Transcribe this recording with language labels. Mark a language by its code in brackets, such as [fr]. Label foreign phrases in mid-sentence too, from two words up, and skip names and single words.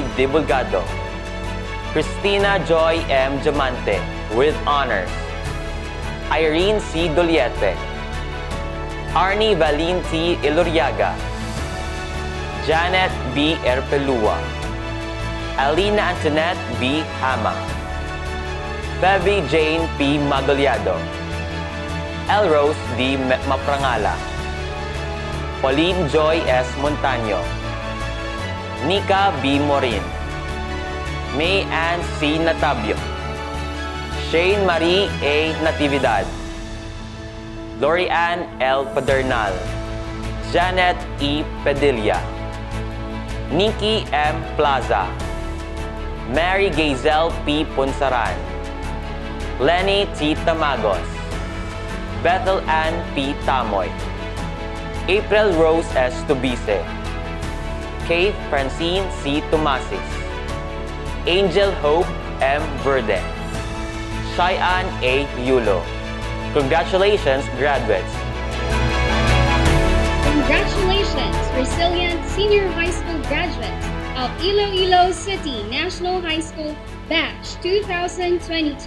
[en] Divulgado, Christina Joy M. Diamante with honors, Irene C. Doliete, Arnie Valin T. Iloriaga, Janet B. Erpelua, Alina Antoinette B. Hama, Bevy Jane P. Magaliado, Elrose D. Maprangala, Pauline Joy S. Montaño, Nika B. Morin, May Ann C. Natabio, Shane Marie A. Natividad, Lori Ann L. Padernal, Janet E. Padilla, Nikki M. Plaza, Mary Gazel P. Punsaran, Lenny T. Tamagos, Bethel Ann P. Tamoy, April Rose S. Tubice, Kate Francine C. Tomasis, Angel Hope M. Verde, Cheyenne A. Yulo. Congratulations, graduates! Congratulations, resilient senior high school graduates of Iloilo City National High School Batch 2022.